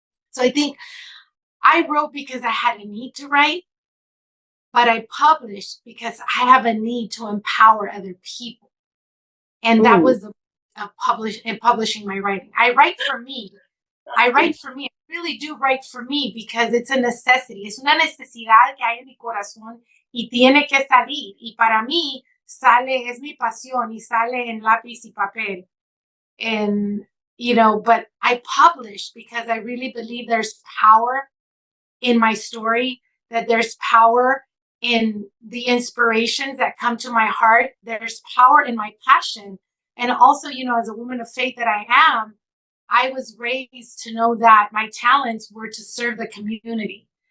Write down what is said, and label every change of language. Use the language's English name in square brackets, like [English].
[English] So I think I wrote because I had a need to write, but I published because I have a need to empower other people. And that was publishing my writing. I write for me. I really do write for me because it's a necessity. [Spanish] Es una necesidad que hay en mi corazón y tiene que salir. Y para mí, es mi pasión y sale en lápiz y papel. [English] And, but I publish because I really believe there's power in my story, that there's power in the inspirations that come to my heart. There's power in my passion. And also, as a woman of faith that I am, I was raised to know that my talents were to serve the community.